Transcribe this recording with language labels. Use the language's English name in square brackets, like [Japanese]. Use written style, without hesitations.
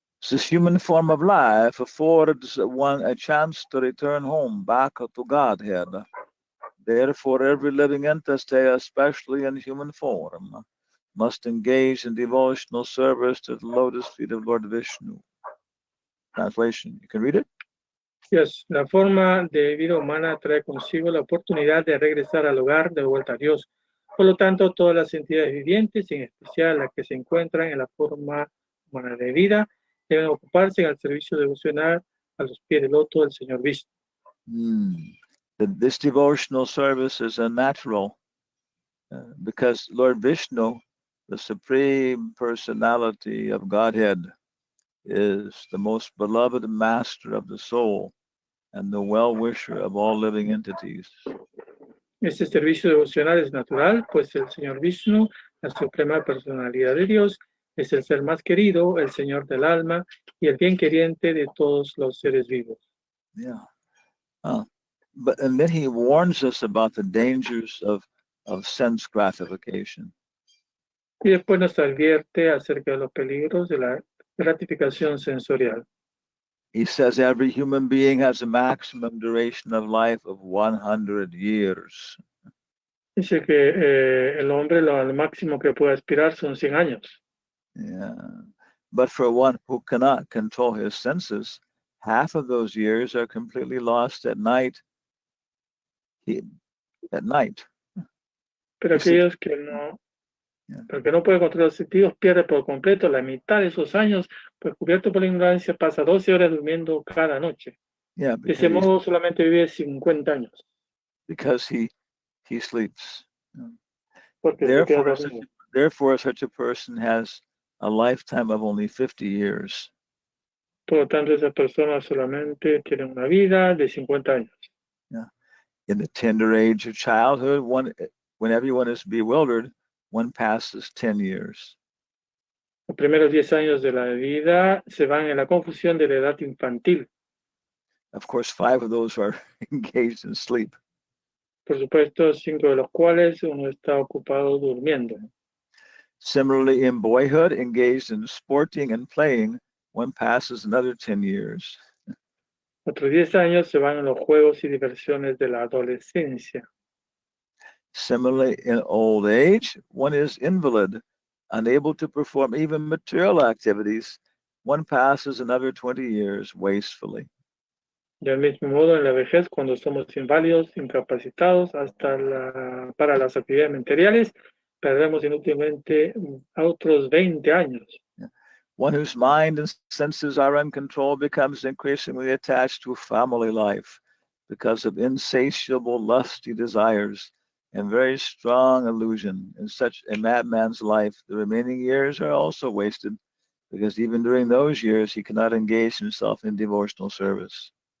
[English] This human form of life affords one a chance to return home, back to Godhead. Therefore, every living entity, especially in human form, must engage in devotional service to the lotus feet of Lord Vishnu. Translation. You can read it? [Spanish] Yes, la forma de vida humana trae consigo la oportunidad de regresar al hogar de vuelta a Dios. Por lo tanto, todas las entidades vivientes, en especial las que se encuentran en la forma humana de vida, deben ocuparse en el servicio devocional a los pies del loto del Señor Vishnu. [English] This devotional service is unnatural because Lord Vishnu, the Supreme Personality of Godhead, is the most beloved master of the soul and the well-wisher of all living entities. [Spanish] Este servicio devocional es natural, pues el Señor Vishnu, la suprema personalidad de Dios, es el ser más querido, el Señor del alma y el bien queriente de todos los seres vivos. [English] Yeah. And then he warns us about the dangers of sense gratification. [Spanish] Y después nos advierte acerca de los peligros de la gratificación sensorial. [English] He says every human being has a maximum duration of life of 100 years. [Spanish] Dice que el hombre lo máximo que puede aspirar son 100 años. [English] Yeah. But for one who cannot control his senses, half of those years are completely lost at night. [Spanish] Pero aquellos que no pueden controlar los sentidos pierden por completo la mitad de esos años, pues cubierto por la ignorancia pasa 12 horas durmiendo cada noche. [English] Yeah, [Spanish] De ese modo solamente vive 50 años. [English] Because he sleeps. [Spanish] Porque [English] Therefore, such a person has a lifetime of only 50 years. [Spanish] Por lo tanto, esa persona solamente tiene una vida de 50 años. [English] Yeah. In the tender age of childhood, when everyone is bewildered, one passes 10 years. [Spanish] Los primeros 10 años de la vida se van en la confusión de la edad infantil. [English] Of course, 5 of those are engaged in sleep. [Spanish] Por supuesto, 5 de los cuales uno está ocupado durmiendo. [English] Similarly, in boyhood, engaged in sporting and playing, one passes another 10 years. [Spanish] Otros 10 años se van en los juegos y diversiones de la adolescencia. [English] Similarly, in old age, one is invalid, unable to perform even material activities. One passes another 20 years wastefully. [Spanish] Del mismo modo, en la vejez, cuando somos inválidos, incapacitados para las actividades materiales, perdemos inútilmente otros 20 años. [English] One whose mind and senses are uncontrolled becomes increasingly attached to family life because of insatiable lusty desires and very strong illusion. In such a madman's life, the remaining years are also wasted because even during those years, he cannot engage himself in devotional service.